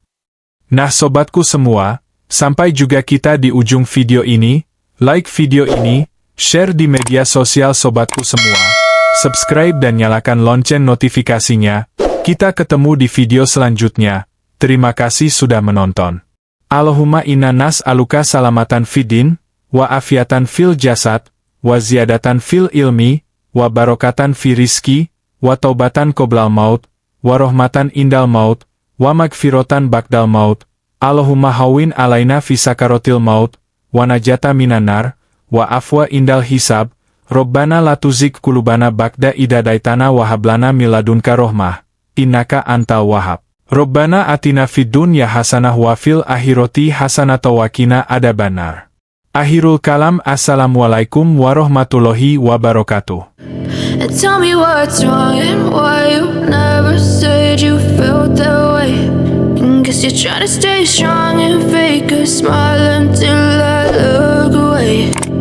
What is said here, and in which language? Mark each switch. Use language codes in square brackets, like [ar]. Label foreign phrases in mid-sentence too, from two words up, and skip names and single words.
[id] Nah sobatku semua, sampai juga kita di ujung video ini, like video ini, share di media sosial sobatku semua, subscribe dan nyalakan lonceng notifikasinya, kita ketemu di video selanjutnya. Terima kasih sudah menonton. [ar] اللهم إنا نسألك سلامة في الدين وعافية في الجسد وزيادة في العلم وبركة في الرزق وتوبة قبل الموت ورحمة عند الموت ومغفرة بعد الموت. اللهم هون علينا في سكرات الموت والنجاة من النار والعفو عند الحساب ربنا لا تزغ قلوبنا بعد إذ هديتنا وهب لنا من لدنك رحمة إنك أنت الوهاب. ربنا آتنا في الدنيا حسنة وفي الآخرة حسنة وقنا عذاب النار. آخر الكلام, السلام عليكم ورحمة الله وبركاته. [en] And tell me what's wrong and why you never said you felt that way. Guess you're trying to stay strong and fake a smile until I look away.